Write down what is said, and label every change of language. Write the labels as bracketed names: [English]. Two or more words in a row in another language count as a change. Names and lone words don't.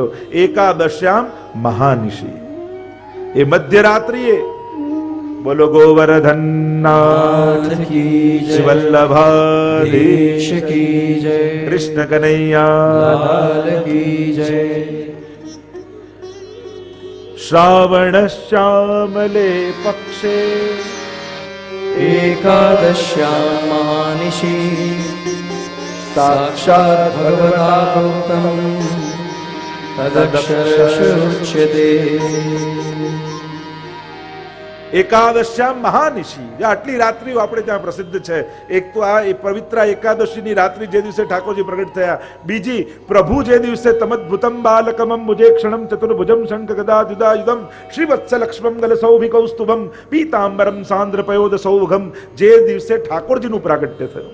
[Sanskrit] એકાદશ્યામ મહાનિશી, [Gujarati] એ મધ્યરાત્રિએ બોલો ગોવર્ધનનાથ [Hindi] की जय, વલ્લભાધીશ की जय, કૃષ્ણ કનૈયા लाल की जय. [Sanskrit] શ્રાવણ શ્યામલે પક્ષે एकादश्यां महानिशि साक्षात् भगवता प्रोक्तं तदक्षरशुच्यते. એકાદશ્યામ મહાનિશી, [Gujarati] આટલી રાત્રિઓ આપણે ત્યાં પ્રસિદ્ધ છે. એક તો આ પવિત્ર એકાદશીની રાત્રિ જે દિવસે ઠાકોરજી પ્રગટ થયા, બીજી પ્રભુ જે દિવસે [Sanskrit] તમદ્ભુતમ બાલકમમ મુજે ક્ષણમ ચતુર્ભુજમ શંખ ગદા જુદાયુધમ શ્રીવત્સ લક્ષ્મમ ગલસૌભિકૌસ્તુભમ પીતાંબરમ સાંદ્રપયોદ સૌભગમ, [Gujarati] જે દિવસે ઠાકોરજીનું પ્રાગટ્ય થયું.